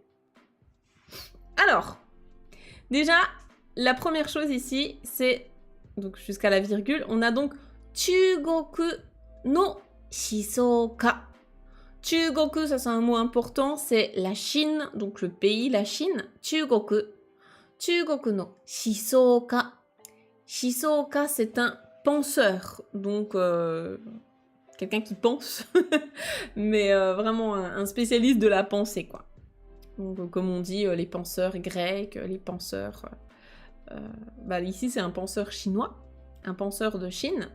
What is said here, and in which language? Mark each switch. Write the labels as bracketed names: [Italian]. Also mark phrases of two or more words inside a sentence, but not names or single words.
[French] Alors, déjà, la première chose ici, c'est, donc jusqu'à la virgule, on a donc [Japanese] 中国の思想家. [French] Chugoku, ça c'est un mot important, c'est la Chine, donc le pays, la Chine. [Japanese] 中国。中国の思想家. [French] Shisoka, c'est un penseur, donc quelqu'un qui pense, mais vraiment un spécialiste de la pensée, quoi. Donc, comme on dit, les penseurs grecs, les penseurs... ici, c'est un penseur chinois, un penseur de Chine.